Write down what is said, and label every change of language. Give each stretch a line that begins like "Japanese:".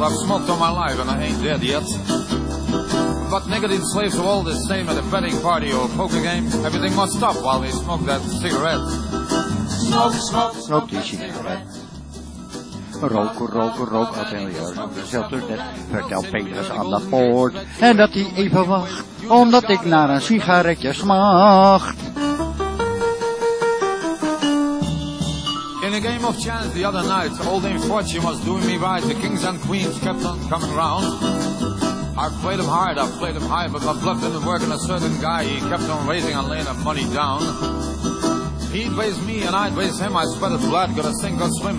English: I've smoked all my life and I ain't dead yet. But nicotine slaves are all the same at a betting party or a poker game. Everything must stop while they smoke that cigarette. Smoke, smoke, smoke, smoke that cigarette.
Dutch: Rook, rook, rook, rook, rook, rook, rook, rook, rook, rook. Vertel Petrus aan de poort en dat hij even wacht, omdat ik naar een sigaretje smacht.
English: In a game of chance the other night, old Dame Fortune was doing me right. The kings and queens kept on coming round. I played him hard, I played him high, but my bluff didn't work. And a certain guy, he kept on raising and laying the money down. He'd raise me and I'd raise him, I sweated blood, gotta sink or swim.